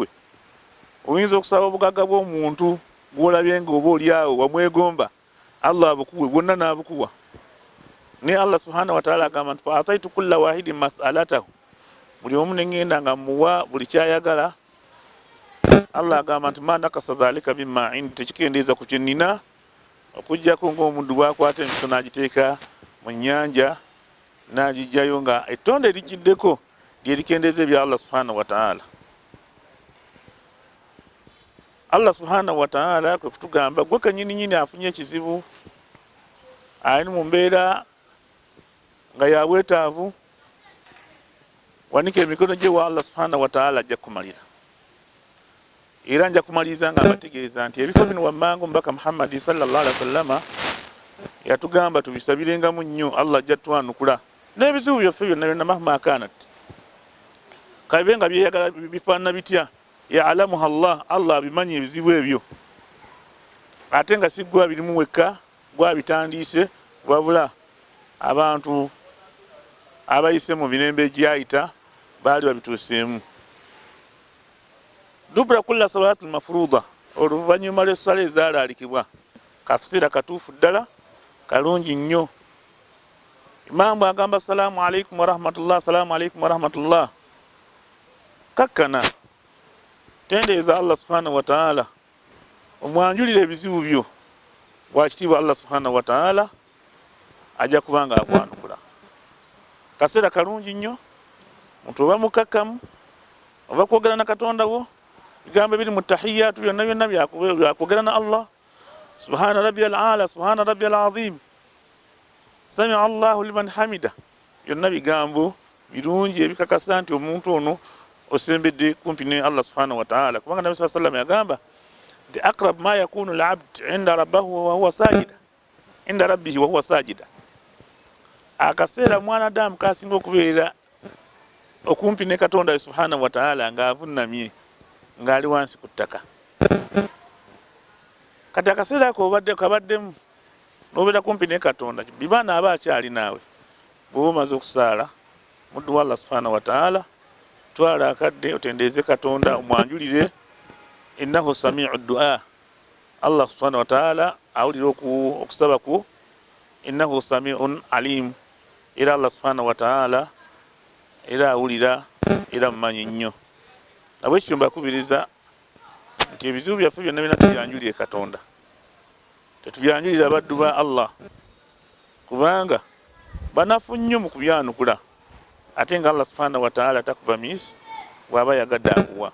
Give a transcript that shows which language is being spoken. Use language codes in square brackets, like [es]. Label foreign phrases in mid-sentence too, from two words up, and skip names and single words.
[lg] Oyinza okusaba obugagga bw'omuntu gw'olabye nga oba oli awo wamwegomba, Allah abukuwe, bwonna n'abukuwa. Ne Allah [ar] سبحانه وتعالى [lg] agamba nti [ar] فأعطيت كل واحد مسألته, [lg] buli omu ne ngenda nga muwa buli kyayagala. Allah agamba nti [ar] ما نقص ذلك مما عندي, [lg] tekikendeeza ku kye nnina, okuggyako ng'omuddu bw'akwata emiso n'agiteeka mu nnyanja n'agijjayo nga ettonde ligiddeko, lyerikendeze bya Allah [ar] سبحانه وتعالى. [lg] Allah [ar] سبحانه وتعالى [lg] kwe kutugamba gwe kanyini nyini afunye ekizibu ali mu mbeera nga yabwetaavu, wanike emikono gye wa Allah [ar] سبحانه وتعالى [lg] ajja kumalira. Era nja kumaliza nga abategeeza nti ebifo bino wammanga omubaka Muhammad [ar] صلى الله عليه وسلم [lg] yatugamba tubisabirengamu nnyo, Allah ajja twanukula n'ebizibu byaffe byonna byonna [ar] مهما كانت [lg] kabibe nga byeyagala bifaanana bitya, [ar] يعلمها الله [lg] abimanyi ebizibu ebyo, ate nga si gwe abirimu wekka, gwe abitandiise, wabula abantu abayise mu mirembe egyayita baali babituuseemu. [ar] دبر كل الصلاة المفروضة, [lg] oluvannyuma lw'essala ezaalaalikibwa, kafiseera katuufu ddala kalungi nnyo. Imaamu agamba [ar] السلام عليكم ورحمة الله, السلام عليكم ورحمة الله, [lg] kakkana tendeeza Allah [ar] سبحانه وتعالى [lg] omwanjulira ebizibu byo, bwakitiibwa Allah [ar] سبحانه وتعالى [lg] ajja kubanga akwanukula. Kaseera kalungi nnyo muntu oba mukakkamu oba kwogera na Katonda wo, bigambo biri mu tahiyatu byonna byonna byakwogera na Allah. [ar] سبحان ربي الأعلى، سبحان ربي العظيم، سمع الله لمن حمده, [lg] byonna bigambo birungi ebikakasa nti omuntu ono osembedde kumpi ne Allah [ar] سبحانه وتعالى. [lg] Kubanga Nabi [ar] صلى الله عليه وسلم [lg] yagamba nti [ar] أقرب ما يكون العبد عند ربه وهو ساجد، عند ربه وهو ساجد, [lg] akaseera mwanadamu kasinga okubeera okumpi ne Katonda [ar] سبحانه وتعالى [lg] nga avunnamye, ngali wansi ku ttaka. Kati akaseera ako kabaddemu n'obeera kumpi ne Katonda, bibaana aba akyali naawe. Bw'oba omaze okusaala muddu wa Allah [ar] سبحانه وتعالى, [lg] twala akadde otendeeze Katonda omwanjulire, [ar] إنه سميع الدعاء, [lg] Allah [ar] سبحانه وتعالى [lg] awulira okusaba ku, [ar] إنه سميع عليم, [lg] era Allah [ar] سبحانه وتعالى [lg] era awulira era mumanyi nnyo. Nabwe ekyo mbakubiriza nti ebizibu byaffe byonna byonna tubyanjulire Katonda, tetubyanjulira abaddu ba Allah, kubanga banafu nnyo mu kubyanukula, ate nga Allah [ar] سبحانه وتعالى [lg] takuba miss bw'aba yagadde akuwa.